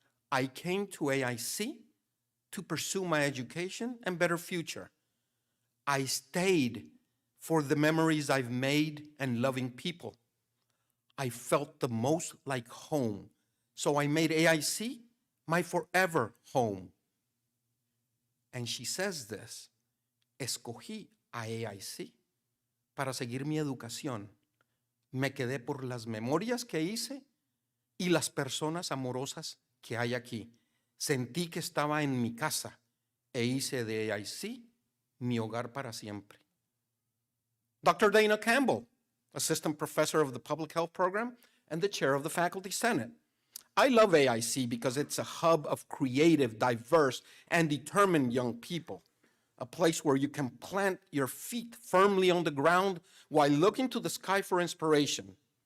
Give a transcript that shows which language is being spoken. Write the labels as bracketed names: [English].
[English] I came to AIC to pursue my education and better future. I stayed for the memories I've made and loving people. I felt the most like home, so I made AIC my forever home. And she says this: [Spanish] escogí a AIC para seguir mi educación. Me quedé por las memorias que hice y las personas amorosas que hay aquí. Sentí que estaba en mi casa e hice de AIC mi hogar para siempre. [English] Dr. Dana Campbell, assistant professor of the public health program and the chair of the faculty senate. I love AIC because it's a hub of creative, diverse, and determined young people. A place where you can plant your feet firmly on the ground while looking to the sky for inspiration.